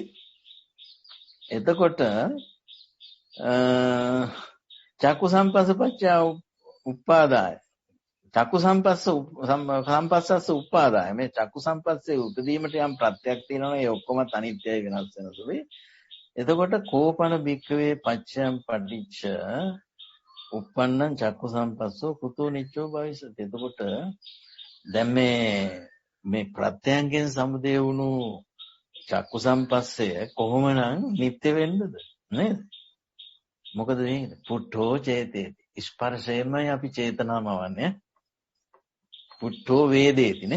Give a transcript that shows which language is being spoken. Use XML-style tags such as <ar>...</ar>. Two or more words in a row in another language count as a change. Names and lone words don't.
<pi>එතකොට චක්කු සම්පස්ස පච්චය උපාදාය. චක්කු සම්පස්සස්ස උපාදාය.</pi> <si>මේ චක්කු සම්පස්සේ උපදීමට යම් ප්‍රත්‍යක් තියෙනවා. ඒ ඔක්කොමත් අනිත්‍යයි වෙනස් වෙන සුළුයි. එතකොට</si> <pi>කෝපන භික්ඛවේ පච්චයම් පටිච්ච උප්පන්නං චක්කු සම්පස්සෝ කුතෝ නිච්චෝ භවිෂති.</pi> <si>එතකොට දැන් මේ ප්‍රත්‍යයන්ගෙන් සමුදය වුණු චක්කු සම්පස්සය කොහොමනම් නිත්‍ය වෙන්නද නේද? මොකද මේ</si> <pi>පුට්ඨෝ චේතේති.</pi> <si>ස්පර්ශයෙන්මයි අපි චේතනාමවන්නේ.</si> <pi>පුට්ඨෝ වේදේති</pi> <si>නේ.</si>